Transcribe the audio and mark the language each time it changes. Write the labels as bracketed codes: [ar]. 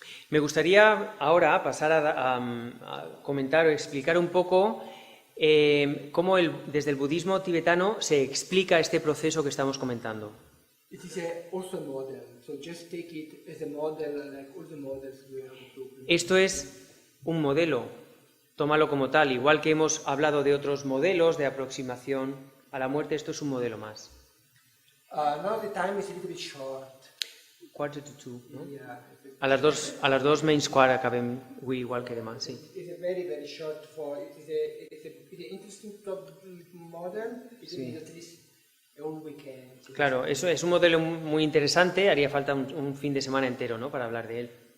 [es] Me gustaría ahora pasar a comentar o explicar un poco cómo desde el budismo tibetano se explica este proceso que estamos comentando. [en] It is also a model, so just take it as a model like all the models we are talking. [es] Esto es un modelo, tómalo como tal, igual que hemos hablado de otros modelos de aproximación a la muerte, esto es un modelo más. [en] Now the time is a little bit short. [es] 1:45, ¿no? [en] Yeah, [ca] A las 2 menys quart acabem avui igual que demà, sí. [en] it's a very short for it is an interesting model. It [es] Sí. [en] is at least a whole weekend. [es] Claro, eso es un modelo muy interesante, haría falta un fin de semana entero, ¿no?, para hablar de él.